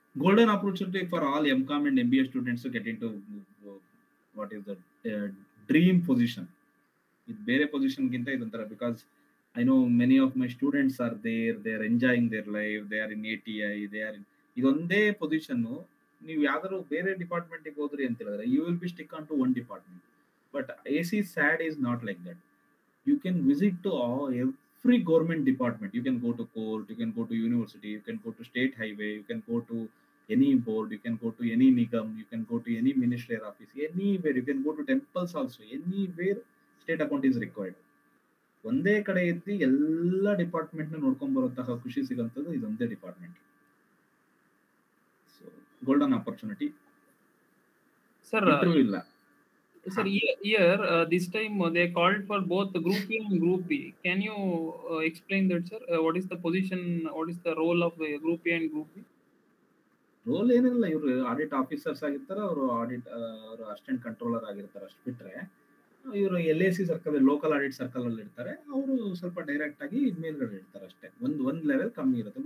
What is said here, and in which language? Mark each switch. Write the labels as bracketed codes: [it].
[en] Golden opportunity for all MCOM and MBA students to get into what is the dream position. [kn] ಇದು ಬೇರೆ position ಗಿಂತ ಇದೊಂಥರ, [en] because I know many of my students are there, they are enjoying their life, they are in ATI, they are in [kn] ಇದೊಂದೇ position. ನೀವು ಯಾವ್ದಾದ್ರು ಬೇರೆ ಡಿಪಾರ್ಟ್ಮೆಂಟ್ಗೆ ಹೋದ್ರಿ ಅಂತ ಹೇಳಿದ್ರೆ [en] You will be stick on to one department. But AC SAD is not like that. You can visit to every government department. You can go to court, you can go to university, you can go to state highway, you can go to any board, you can go to any nigam, you can go to any ministerial office, anywhere. You can go to temples also. Anywhere state account is required. [kn] ಒಂದೇ ಕಡೆ ಇದ್ದು ಎಲ್ಲ department ನ ನೋಡ್ಕೊಂಡ್ ಬರುವಂತಹ ಖುಷಿ ಸಿಗಂತದ್ದು ಇದೊಂದೇ department. [en] So golden opportunity. Sir, [kn] interview ಇಲ್ಲ. [en] sir, here this time they called for both Group A and Group B. Can you explain that, sir? What is the position? What is the role of Group A and Group B? [kn] Roll ಏನಿಲ್ಲ, ಇವರು audit officers ಆಗಿರ್ತಾರೆ, ಅವರು ಅವರು assistant controller ಆಗಿರ್ತಾರೆ. ಅಷ್ಟು ಬಿಟ್ರೆ ಇವರು LAC circle, local audit circle ಅಲ್ಲಿ ಇರ್ತಾರೆ. ಅವರು ಸ್ವಲ್ಪ ಡೈರೆಕ್ಟ್ ಆಗಿ ಮೇಲ್ಗಡೆ ಇರ್ತಾರೆ ಅಷ್ಟೇ. ಒಂದ್ ಲೆವೆಲ್ ಕಮ್ಮಿ ಇರುತ್ತೆ.